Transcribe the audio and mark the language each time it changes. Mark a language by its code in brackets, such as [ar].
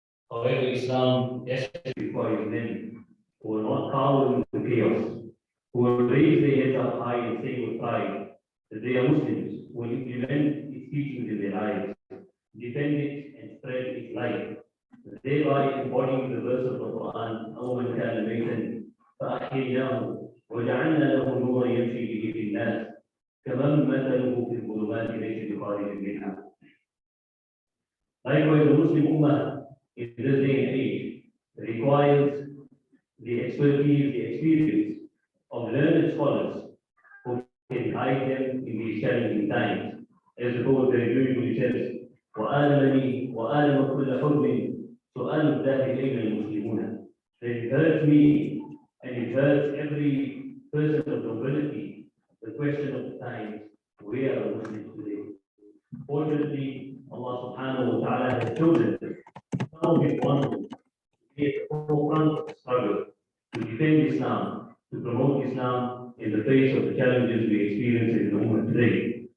[en] However, Islam desperately requires men who will not cower in the chaos, who will raise their heads up high and say with pride that they are Muslims, who will implement its teachings in their lives, defend it and spread its light, thereby embodying the verse of the Quran, [ar] أَوْ مَنْ كَانَ مَيْتًا فَأَحْيَيْنَاهُ وَجَعَلْنَا لَهُ نُورًا يَمْشِي بِهِ فِي النَّاسِ كَمَنْ مَثَلُهُ فِي الظُّلُمَاتِ لَيْسَ بِخَارِجٍ مِنْهَا. [en] Likewise, the Muslim Ummah in this day and age requires the expertise, the experience of learned scholars who can guide them in these challenging times. As the poet very beautifully says, [ar] وَآلَمَنِي وَآلَمَ كُلَّ حُرْمٍ سُؤَالُ الدَّهْرِ أَيْنَ الْمُسْلِمُونَ. [en] That it hurts me and it hurts every person of nobility, the question of the times, where are Muslims today? Fortunately, Allah subhanahu wa ta'ala has chosen some of his ones to be at the forefront of the struggle, to defend Islam, to promote Islam in the face of the challenges we experience in the Ummah today.